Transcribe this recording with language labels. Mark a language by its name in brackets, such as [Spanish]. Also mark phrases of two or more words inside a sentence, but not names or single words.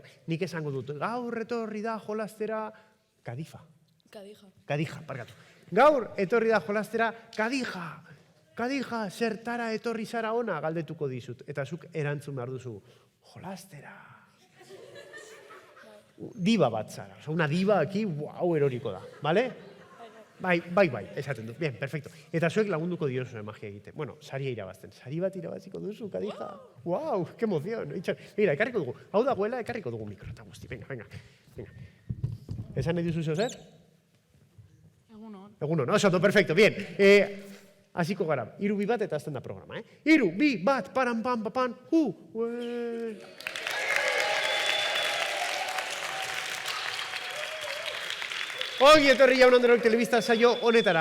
[Basque] Nik esango dut, gaur etorri da jolastera Kadija, parkatu. Gaur etorri da jolastera Kadija, zertara etorri zara ona galdetuko dizut. Eta zuk erantzun behar duzu, jolastera. Diba bat zara, [Spanish] una diba aquí, [Basque] hau eroriko da, bale? Bai, esaten du. [Spanish] Bien, perfecto. [Basque] Eta zuek lagunduko diozu magia egiten. Saria irabazten. Sari bat irabaziko duzu, Kadija. [Spanish] Wow, qué emoción. Mira, [Basque] ekarriko dugu. Hau dagoela, ekarriko dugu mikro eta guzti. Venga. Esan nahi duzu zer? Egunon. Oso, [Spanish] perfecto. Bien. [Basque] Hasiko gara. 3, 2, 1 bat eta azten da programa, 3, 2, 1, paran, pan, Ongi etorri jaun androak telebista saio honetara.